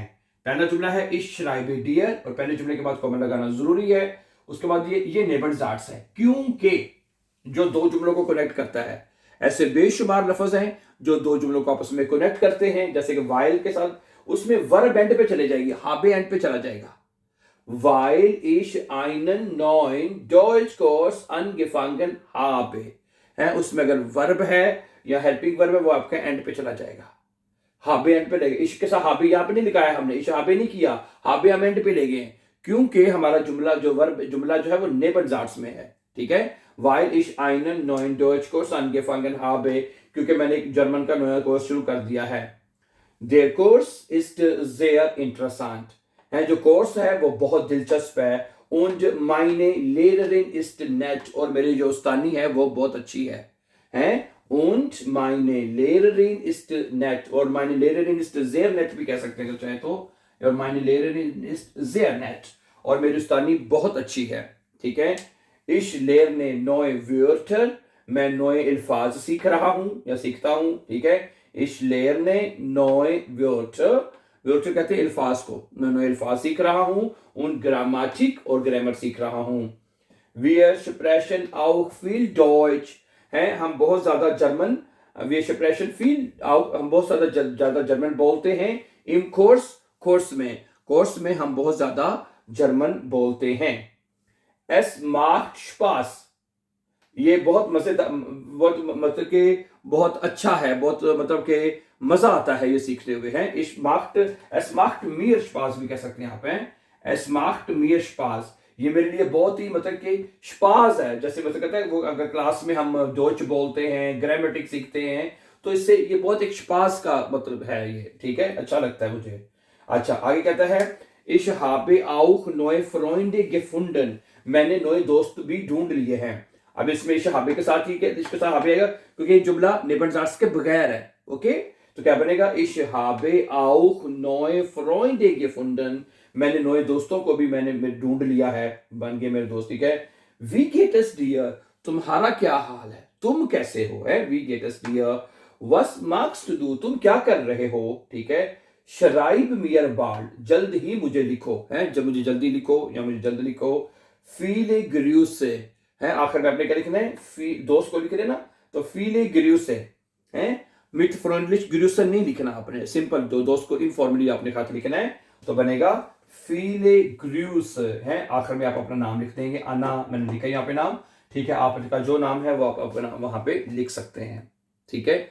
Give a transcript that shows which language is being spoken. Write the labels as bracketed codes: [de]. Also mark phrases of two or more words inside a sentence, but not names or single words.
[hi] पहला जुमला है [de] ich schreibe dir, [hi] और पहले जुमले के बाद कॉमा लगाना जरूरी है। उसके बाद ये नेबनजार्ट्स है, क्योंकि जो दो जुमलों को कनेक्ट करता है। ऐसे बेशुमार लफ्ज हैं जो दो जुमलों को आपस में कनेक्ट करते हैं, जैसे कि वाइल के साथ उसमें वर्ब एंड पे चले जाएगी, हाबे एंड पे चला जाएगा। [de] Weil ich einen neuen Deutschkurs angefangen habe, [hi] है, उसमें अगर वर्ब है या हेल्पिंग वर्ब है वो आपका एंड पे चला जाएगा, हाबे एंड पे ले गए। इश के साथ हाबे यहाँ पे नहीं लिखाया हमने, [de] ich habe [hi] नहीं किया, हाबे हम एंड पे ले गए, क्योंकि हमारा जुमला जो वर्ब जुमला जो है वो नेबनजार्ट्स में है। ठीक है। [de] weil ich einen neuen Deutsch Kurs angefangen habe, [hi] क्योंकि मैंने एक जर्मन का नया कोर्स शुरू कर दिया है। [de] Der Kurs ist sehr interessant, [hi] है, जो कोर्स है वो बहुत दिलचस्प है। [de] und meine Lehrerin ist nett, [hi] और मेरी जो उस्तानी है वो बहुत अच्छी है [de] und meine Lehrerin ist nett, [hi] और [de] meine Lehrerin ist sehr nett [hi] भी कह सकते हैं अगर चाहे तो, और [de] meine Lehrerin ist sehr nett, [hi] और मेरी उस्तानी बहुत अच्छी है, ठीक है। [de] ich lerne neue Wörter, [hi] मैं नए अल्फाज सीख रहा हूँ या सीखता हूँ, ठीक है। [de] ich lerne neue Wörter, Wörter [hi] कहते हैं अल्फाज को, मैं नए अल्फाज सीख रहा हूँ, [de] und Grammatik [hi] और ग्रामर सीख रहा हूँ। [de] wir sprechen auch viel Deutsch, [hi] है हम बहुत ज्यादा जर्मन, [de] wir sprechen viel auch, [hi] हम बहुत ज्यादा जर्मन बोलते हैं, im कोर्स में हम बहुत ज्यादा जर्मन बोलते हैं। [de] es macht Spaß, [hi] ये बहुत मजेदार, बहुत मतलब कि बहुत अच्छा है, बहुत मतलब कि मजा आता है ये सीखते हुए हैं। [de] es macht mir Spaß [hi] भी कह सकते हैं यहाँ पे, [de] es macht mir Spaß, [hi] ये मेरे लिए बहुत ही मतलब कि स्पास है, जैसे मतलब कहते हैं वो अगर क्लास में हम डोच बोलते हैं, ग्रामेटिक सीखते हैं, तो इससे ये बहुत एक स्पास का मतलब है ये, ठीक है, अच्छा लगता है मुझे। अच्छा आगे कहता है [de] ich habe auch neue Freunde gefunden, [hi] मैंने नए दोस्त भी ढूंढ लिए हैं। अब इसमें [de] ich habe [hi] के साथ ही इसके साथ habe आएगा क्योंकि ये जुमला नेबनजार्स के बगैर है, ओके, तो क्या बनेगा [de] ich habe auch neue Freunde gefunden, [hi] मैंने नए दोस्तों को भी मैंने ढूंढ लिया है, बन गए मेरे दोस्त, ठीक है। [de] wie geht es dir, [hi] तुम्हारा क्या हाल है, तुम कैसे हो, है [de] wie geht es dir, was machst du, [hi] तुम क्या कर रहे हो, ठीक है। [de] schreib mir bald, [hi] जल्द ही मुझे लिखो, है जब मुझे जल्दी लिखो या मुझे जल्द लिखो। [de] viele Grüße, [hi] है आखिर में आपने क्या लिखना है, दोस्त को लिख देना, तो [de] viele Grüße [hi] है, [de] mit freundlich Grüßen [hi] नहीं लिखना आपने, सिंपल दोस्त को इनफॉर्मली आपने खाते लिखना है, तो बनेगा [de] viele Grüße, [hi] है आखिर में आप अपना नाम लिख देंगे, अन्ना मैंने लिखा यहाँ पे नाम, ठीक है, आपका जो नाम है वो आप अपना वहां पे लिख सकते हैं, ठीक है।